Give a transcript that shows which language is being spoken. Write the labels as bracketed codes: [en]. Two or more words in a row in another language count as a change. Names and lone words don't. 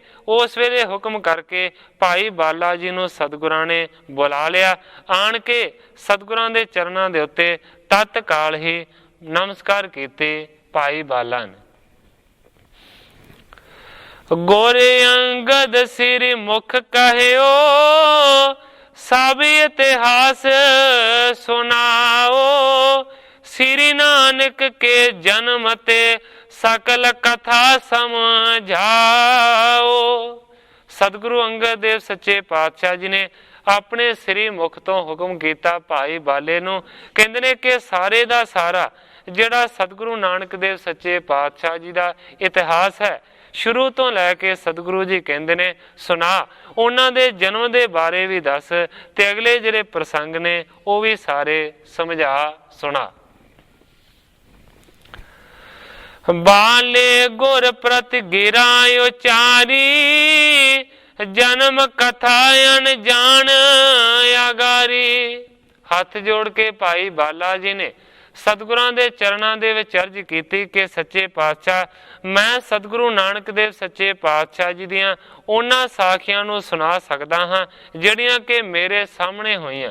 [pa] ਉਸ ਵੇਲੇ ਹੁਕਮ ਕਰਕੇ ਭਾਈ ਬਾਲਾ ਜੀ ਨੂੰ ਸਤਿਗੁਰਾਂ ਨੇ ਬੁਲਾ ਲਿਆ। ਆਣ ਕੇ ਸਤਿਗੁਰਾਂ ਦੇ ਚਰਨਾਂ ਦੇ ਉੱਤੇ ਤਤਕਾਲ ਹੀ ਨਮਸਕਾਰ ਕੀਤੇ ਭਾਈ ਬਾਲਾ ਨੇ। [bra] गोरे अंगद सिर मुख कहिओ, सब इतिहास सुनाओ, श्री नानक के जन्म ते सकल कथा समझाओ। [pa] ਸਤਿਗੁਰੂ ਅੰਗਦ ਦੇਵ ਸੱਚੇ ਪਾਤਸ਼ਾਹ ਜੀ ਨੇ ਅਪਣੇ ਸ੍ਰੀ ਮੁਖ ਤੋ ਹੁਕਮ ਕੀਆ ਭਾਈ ਬਾਲੇ ਨੂੰ, ਕਹਿੰਦੇ ਨੇ ਕਿ ਸਾਰੇ ਦਾ ਸਾਰਾ ਜਿਹੜਾ ਸਤਿਗੁਰੂ ਨਾਨਕ ਦੇਵ ਸੱਚੇ ਪਾਤਸ਼ਾਹ ਜੀ ਕਾ ਇਤਿਹਾਸ ਹੈ, ਸ਼ੁਰੂ ਤੋ ਲੈ ਕੇ ਸਤਿਗੁਰੂ ਜੀ ਕਹਿੰਦੇ ਨੇ ਸੁਣਾ, ਉਨ੍ਹਾਂ ਦੇ ਜਨਮ ਦੇ ਬਾਰੇ ਭੀ ਦੱਸ, ਤੇ ਅਗਲੇ ਜਿਹੜੇ ਪ੍ਰਸੰਗ ਨੇ ਵੋ ਭੀ ਸਾਰੇ ਸਮਝਾ ਸੁਣਾ। [bra] बाले गुर प्रति गिरा उचारी, जन्म कथा अनजान आगारी। [pa] ਹੱਥ ਜੋੜ ਕੇ ਭਾਈ ਬਾਲਾ ਜੀ ਨੇ ਸਤਿਗੁਰਾਂ ਦੇ ਚਰਨਾਂ ਦੇ ਵਿਚ ਅਰਜ਼ ਕੀਤੀ ਕਿ ਸੱਚੇ ਪਾਤਸ਼ਾਹ, ਮੈਂ ਸਤਿਗੁਰੂ ਨਾਨਕ ਦੇਵ ਸੱਚੇ ਪਾਤਸ਼ਾਹ ਜੀ ਦੀਆਂ ਉਨ੍ਹਾਂ ਸਾਖੀਆਂ ਨੂੰ ਸੁਣਾ ਸਕਦਾ ਹਾਂ ਜਿਹੜੀਆਂ ਕਿ ਮੇਰੇ ਸਾਹਮਣੇ ਹੋਈਆਂ।